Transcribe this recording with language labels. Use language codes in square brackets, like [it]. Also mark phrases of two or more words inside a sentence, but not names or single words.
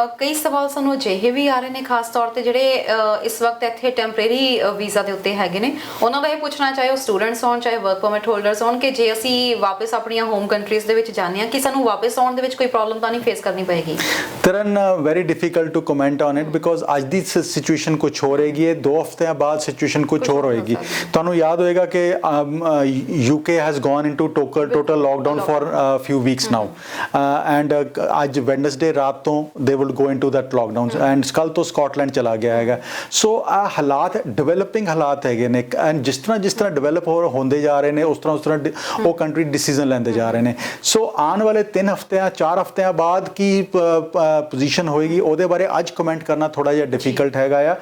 [pa] ਕਈ ਸਵਾਲ ਸਾਨੂੰ ਅਜਿਹੇ ਵੀ ਆ ਰਹੇ ਨੇ, ਖਾਸ ਤੌਰ ਤੇ ਜਿਹੜੇ ਇਸ ਵਕਤ ਇੱਥੇ [en] temporary visa [pa] ਦੇ ਉੱਤੇ ਹੈਗੇ ਨੇ, ਉਹਨਾਂ ਦਾ ਇਹ ਪੁੱਛਣਾ ਚਾਹੇ ਉਹ ਸਟੂਡੈਂਟਸ ਹੋਣ ਚਾਹੇ [en] work permit holders [pa] ਹੋਣ ਕਿ ਜੇ ਅਸੀਂ ਵਾਪਸ ਆਪਣੀਆਂ [en] home countries [pa] ਦੇ ਵਿੱਚ ਜਾਂਦੇ ਹਾਂ ਕਿ ਸਾਨੂੰ ਵਾਪਸ ਆਉਣ ਦੇ ਵਿੱਚ ਕੋਈ ਪ੍ਰੋਬਲਮ ਤਾਂ ਨਹੀਂ ਫੇਸ ਕਰਨੀ ਪਏਗੀ। ਤਰਨ [en] very difficult to comment on it because [pa] ਅੱਜ ਦੀ ਸਿਚੁਏਸ਼ਨ ਕੁਝ ਹੋਰ ਹੈਗੀ ਹੈ, 2 ਹਫ਼ਤਿਆਂ ਬਾਅਦ ਸਿਚੁਏਸ਼ਨ ਕੁਝ ਹੋਰ ਹੋਏਗੀ। ਤੁਹਾਨੂੰ ਯਾਦ ਹੋਏਗਾ ਕਿ [en] UK has gone into total lockdown for few weeks now and [pa] ਅੱਜ ਵੈਡਨਸਡੇ ਰਾਤ ਤੋਂ [en] they will go into that lockdown and [pa] ਕੱਲ ਤੋਂ ਸਕਾਟਲੈਂਡ ਚਲਾ ਗਿਆ ਹੈਗਾ। ਸੋ ਆ ਹਾਲਾਤ ਡਿਵੈਲਪਿੰਗ ਹਾਲਾਤ ਹੈਗੇ ਨੇ ਐਂਡ ਜਿਸ ਤਰ੍ਹਾਂ ਡਿਵੈਲਪ ਹੁੰਦੇ ਜਾ ਰਹੇ ਨੇ ਉਸ ਤਰ੍ਹਾਂ ਉਹ [en] country decision [pa] ਲੈਂਦੇ ਜਾ ਰਹੇ ਨੇ। ਸੋ ਆਉਣ ਵਾਲੇ 3 ਹਫ਼ਤਿਆਂ 4 ਹਫ਼ਤਿਆਂ ਬਾਅਦ ਕੀ ਪੋਜੀਸ਼ਨ ਹੋਏਗੀ ਉਹਦੇ ਬਾਰੇ ਅੱਜ ਕਮੈਂਟ ਕਰਨਾ ਥੋੜਾ ਜਿਹਾ ਡਿਫਿਕਲਟ ਹੈਗਾ ਆ।